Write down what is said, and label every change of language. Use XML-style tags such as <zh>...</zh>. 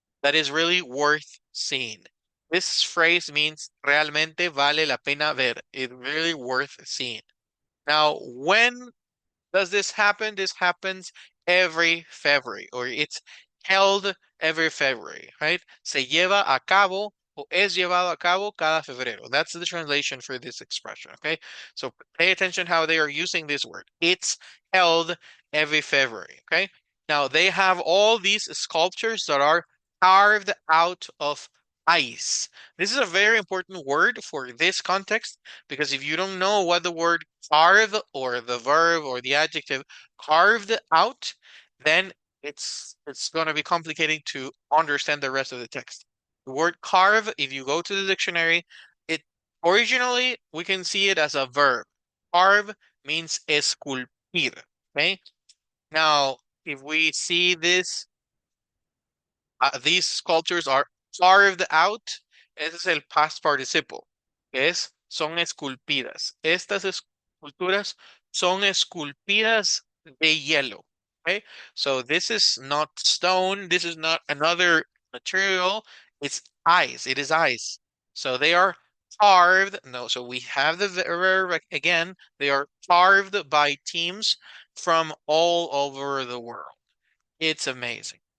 <en>That is really worth seeing. This phrase means</en> <es>realmente vale la pena ver.</es> <en>It's really worth seeing. Now, when does this happen? This happens every February, or it's held every February, right?</en> <es>Se lleva a cabo o es llevado a cabo cada febrero.</es> <en>That's the translation for this expression, okay? So pay attention how they are using this word. It's held every February, okay? Now they have all these sculptures that are carved out of ice. This is a very important word for this context because if you don't know what the word carve or the verb or the adjective carved out, then it's going to be complicating to understand the rest of the text. The word carve, if you go to the dictionary, it originally we can see it as a verb. Carve means esculpir. Okay. Now, if we see this, these sculptures are carved out.</en> <es>Ese es el</es> <en>past participle.</en> <es>Son esculpidas. Estas esculturas son esculpidas de hielo.</es> <en>Okay, so this is not stone. This is not another material. It's ice. It is ice. So they are carved. No, so we have the verb again. They are carved by teams from all over the world. It's amazing.</en>